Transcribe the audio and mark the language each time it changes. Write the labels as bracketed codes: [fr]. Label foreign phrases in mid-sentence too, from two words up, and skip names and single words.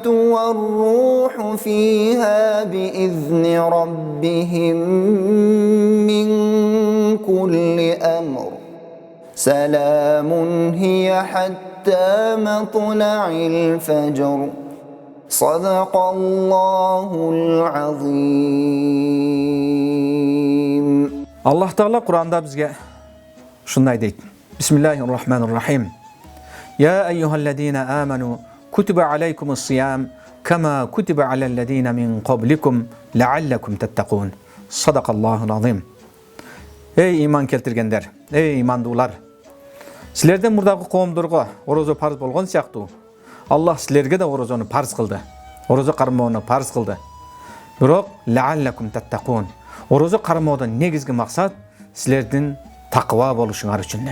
[ar] والروح فيها بإذن ربهم من كل أمر سلام هي حتى مطلع الفجر صدق الله العظيم. [ky] Аллах Таала Куранда бизге ушундай дейт. [ar] بسم الله الرحمن الرحيم يا أيها الذين آمنوا كتب عليكم الصيام كما كتب على الذين من قبلكم لعلكم تتقون. صدق الله العظيم. [ky] Эй иман келтиргендер, эй имандуулар. Силерден мурдагы коомдорго орозо парыз болгон сыяктуу, Аллах силерге да орозону парыз кылды. Орозо кармоону парыз кылды. Бирок [ar] لعلكم تتقون. [ky] Орозо кармоодон негизги максат силердин таква болушуңар үчүн.